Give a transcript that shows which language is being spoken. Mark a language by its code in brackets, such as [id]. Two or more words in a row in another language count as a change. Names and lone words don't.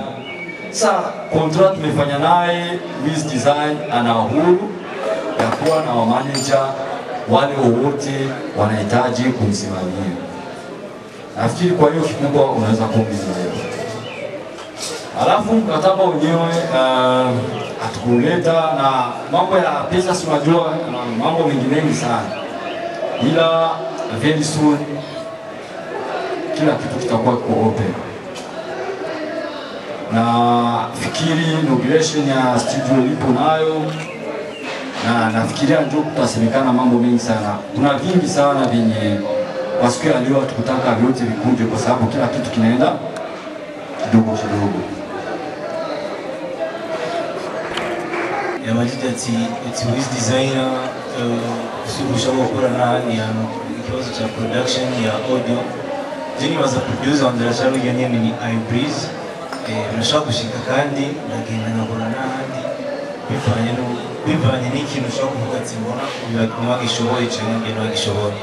[sw] Sasa contract tumefanya naye, Wiz Design ana uhuru ya kuwa na manager wale wote wanahitaji kumsimamia. Nafikiri kwa hiyo kikubwa unaweza kuongeza leo. Alafu mkataba wenyewe hatukuleta na mambo ya pesa, si unajua na mambo mengi sana, ila [en] very soon [sw] kila kitu kitakuwa open. Na fikiri inauguration ya studio ipo nayo, na nafikiria ndio kutasemekana mambo mengi sana. Kuna vingi sana vyenye kwa siku ya leo tukutaka vyote vikuje kwa sababu kila kitu kinaenda kidogo kidogo. [rw] Yamajidi ati wiz designer ushobora gukora n'ahandi hantu ikibazo cya production ya audio jeni baza producer wandera cyane nyene ni iBreeze birashobora gushika kandi nagenda nkakora n'ahandi bivanye n'ikintu ushobora kuvuga ati mbona ntiwagishoboye cyangwa ngeno wagishoboye.